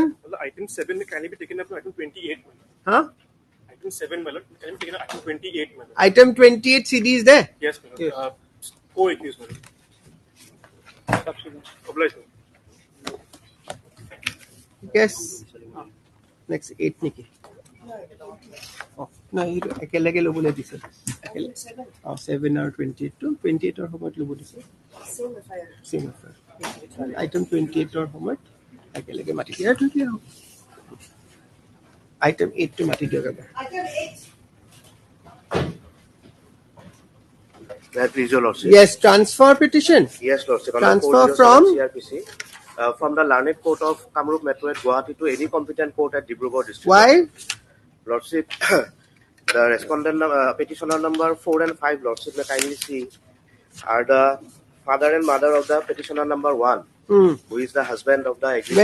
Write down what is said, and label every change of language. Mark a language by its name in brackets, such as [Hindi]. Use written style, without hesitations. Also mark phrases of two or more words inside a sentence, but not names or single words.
[English] Item 7 can be taken up to item 28. huh Item 7, my lord, can be taken up to item 28, my lord. item 28 CD is there Yes, my lord. Co-accused, my lord. Obliged, my lord. yes next [Assamese] 8 নেকি নাই এইটো একেলগে ল'বলৈ দিছে 7 আৰু 28 টো 28 ৰ সময়ত ল'ব দিছে [English] same affair item 28 [Assamese] ৰ সময়ত একেলগে মাতি দিয়া ঠিক আছে item 8 টো মাতি দিয়ক এবাৰ [English] Item 8. May I please, Your Lordship? yes transfer petition Yes, Lordship. On Transfer the from? CRPC, from the Learned Court of Kamrup Metro at Guwahati to any competent court at Dibrugarh district. why Lordship, the respondent petitioner number 4 and 5, Lordship, may kindly see, are the father and mother of the petitioner number 1, who is the husband of the agreed